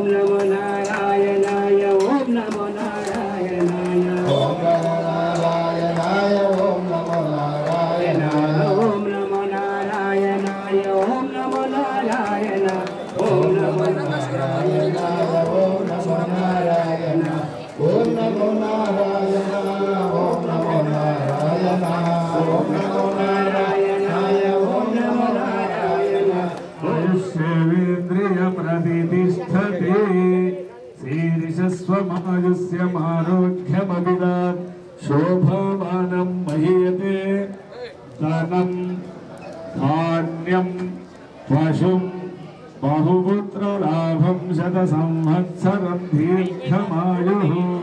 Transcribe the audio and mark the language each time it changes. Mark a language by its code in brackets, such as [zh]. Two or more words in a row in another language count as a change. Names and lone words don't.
[sa] నమో నారాయణాయ ఓం నమో నారాయణాయ ఓం నమో నారాయణాయ ఓం నమో నారాయణ ఓం నమో నారాయణాయ ఓం నమో నారాయణ ఓం నమో నారాయణాయ ఓం నమో నారాయణ ఓం నమో నారాయణ ఓం నమో నారాయణ ఓం నమో నారాయణాయ ఓం నమో నారాయణ సేవేంద్రియ ప్రతిష్టతే శీర్షస్వమాయుష్య ఆరోగ్యమవిదాత్ శోభామానం మహీయతే ధనం ధాన్యం పశుం బహుపుత్రలాభం శత సంవత్సరం దీర్ఘమాయుః